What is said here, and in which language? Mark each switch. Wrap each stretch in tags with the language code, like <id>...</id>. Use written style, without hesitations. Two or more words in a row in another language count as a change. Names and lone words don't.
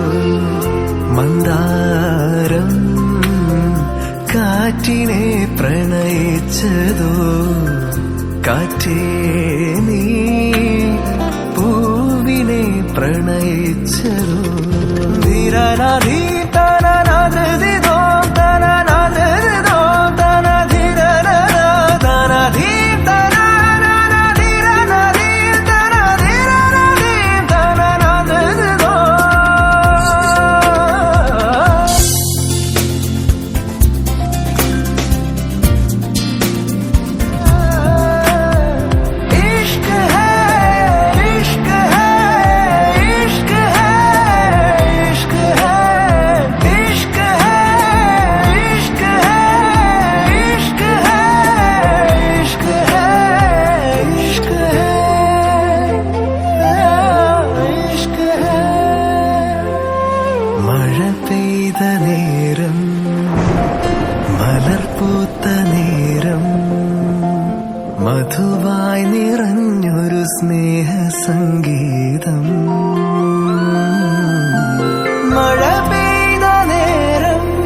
<ml>മന്ദാരം കാറ്റിനെ പ്രണയിച്ചതോ കാറ്റേ നീ പൂവിനെ പ്രണയിച്ചതോ ധീരനാധീ തനനാധൃതിദോ തനനാധൃതിദോ തനധീരനാ തനധീ തനനാധീരനാധീ തനധീരനാധീ തനനാധൃതിദോ</ml> <hi>इश्क है इश्क है इश्क है इश्क है इश्क है इश्क है इश्क है इश्क है इश्क है इश्क है</hi> <ml>മഴ പെയ്ത നേരം മലർപൂത്ത നേരം മധുവായി നിറഞ്ഞൊരു സ്നേഹസംഗീതം മഴ പെയ്ത നേരം</ml>